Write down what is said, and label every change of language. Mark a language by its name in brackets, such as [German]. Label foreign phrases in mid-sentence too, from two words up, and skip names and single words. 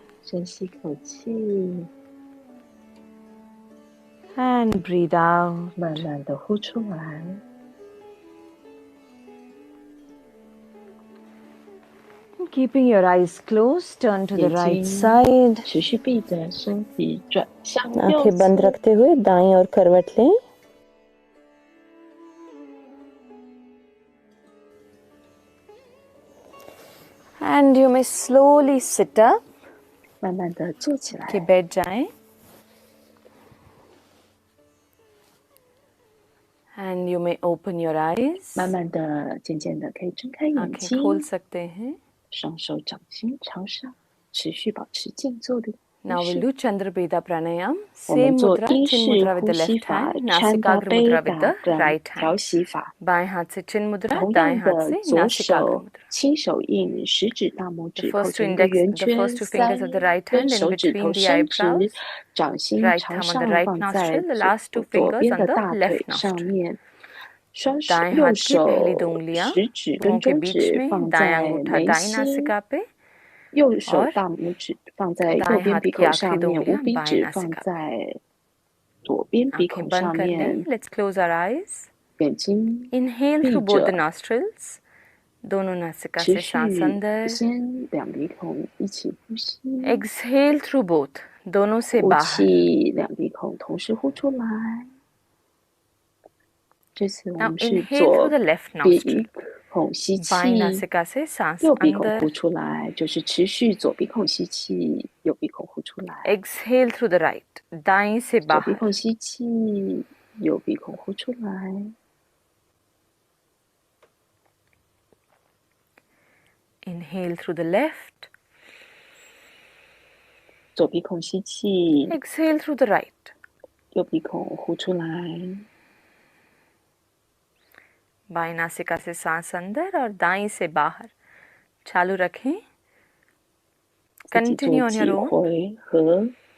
[Chinese] 深吸口气， [English] and breathe out. [Chinese] 慢慢的呼出来。 [English] Keeping your eyes closed, turn to the [Chinese] 眼 [English] right [Chinese] 睛 [English] side. [Chinese] 持续闭着，身体转向右 [Hindi] आंखें बंद [Chinese] 侧， [Hindi] रखते हुए दाईं ओर करवट लें. [English] And you may slowly sit up. [Chinese] 慢慢的坐起 [Hindi] कि [Chinese] 来， [Hindi] बैठ जाएं. [English] And you may open your eyes. [Chinese] 慢慢的、渐渐的可以睁开眼 [Hindi] आंखें खोल [Chinese] 睛， [Hindi] सकते हैं. [Chinese] 双手掌心朝上，持续保持静坐的 [English] Now [Chinese] 姿 [English] we'll [Chinese] 势。 [English] do Chandrabeda Pranayam. [Chinese] 我们 [English] Same [Chinese] 做 [English] mudra, [Chinese] 英 [English] chin [Chinese] 式 [English] mudra with [Chinese] 呼 [English] the [Chinese] 吸 [English] left [Chinese] 法 [English] hand, [Chinese] 川达 [English] Nasikagra [Chinese] 贝 [English] mudra with [Chinese] 达 [English] the [Chinese] 的 [English] right [Chinese] 调 [English] hand. [Chinese] 息法。 [Hindi] बाएं हाथ से चिन मुद्रा, [Chinese] 同 [Hindi] दाएं [Chinese] 样 [Hindi] हाथ [Chinese] 的， [Hindi] से [Chinese] 左 [Hindi] नासिकाग्र [Chinese] 手 [Hindi] मुद्रा. [Chinese] 亲手印食指、大拇 [English] The [Chinese] 指构 [English] first [Chinese] 成一个 [English] index, [Chinese] 圆 [English] the [Chinese] 圈， [English] first two fingers of the right [Chinese] 根 [English] hand in [Chinese] 手指头 [English] between the [Chinese] 伸直， [English] eyebrows. [Chinese] 掌心 [English] Right [Chinese] 朝 [English] thumb on the [Chinese] 上 [English] right [Chinese] 放在 [English] nostril, the last two [Chinese] 左 [English] fingers [Chinese] 边 [English] on [Chinese] 的 [English] the [Chinese] 大 [English] left [Chinese] 腿上 [English] nostril. [Chinese] 面，双手 [Hindi] दाएं [Chinese] 右 [Hindi] हाथ की पहली [Chinese] 手 [Hindi] दो उंगलियां [Chinese] 食指 [Hindi] भुवों [Chinese] 跟 [Hindi] के [Chinese] 中 [Hindi] बीच [Chinese] 指 [Hindi] में, [Chinese] 放 [Hindi] दायां [Chinese] 在 [Hindi] अंगूठा [Chinese] 眉 [Hindi] दाईं [Chinese] 心， [Hindi] नासिका पे [Chinese] 右手 [Hindi] और [Chinese] 大拇指放在右 [Hindi] दाएं [Chinese] 边 [Hindi] हाथ [Chinese] 鼻 [Hindi] की [Chinese] 口 [Hindi] आखिरी [Chinese] 上 [Hindi] दो [Chinese] 面，无 [Hindi] उंगलियां [Chinese] 鼻 [Hindi] बाएं [Chinese] 指放 [Hindi] नासिका पे. [Chinese] 在左边鼻 [Hindi] आंखें [Chinese] 孔 [Hindi] बंद [Chinese] 上 [Hindi] कर लें. [Chinese] 面， [English] Let's close our eyes. [Chinese] 眼睛 [English] Inhale [Chinese] 闭 [English] through both the [Chinese] 着， [English] nostrils. [Hindi] दोनों नासिका [Chinese] 持 [Hindi] से सांस [Chinese] 续 [Hindi] अंदर. [Chinese] 先两鼻孔一起呼吸， [English] Exhale through both. [Hindi] दोनों से [Chinese] 呼 [Hindi] बाहर. [Chinese] 气两鼻孔同时呼出来。这次我 [English] Now [Chinese] 们是 [English] inhale through [Chinese] 左 [English] the left [Chinese] 鼻 [English] nostril. [Chinese] 孔吸 [Hindi] बाईं [Chinese] 气， [Hindi] नासिका से सांस [Chinese] 右鼻孔 [Hindi] अंदर. [Chinese] 呼出来，就是持续左鼻孔吸气，右鼻孔呼出来。 [English] Exhale through the right. [Hindi] दाईं से [Chinese] 左鼻 [Hindi] बाहर. [Chinese] 孔吸气，右鼻孔呼出来。 [English] Inhale through the left. [Chinese] 左鼻孔吸气， [English] Exhale through the right. [Chinese] 右鼻孔呼出来。 [Hindi] बाईं नासिका से सांस अंदर और दाईं से बाहर. चालू रखें. [Chinese] 自己 [English] Continue [Chinese] 做 [English] on [Chinese] 几 [English] your own. [Chinese] 回合。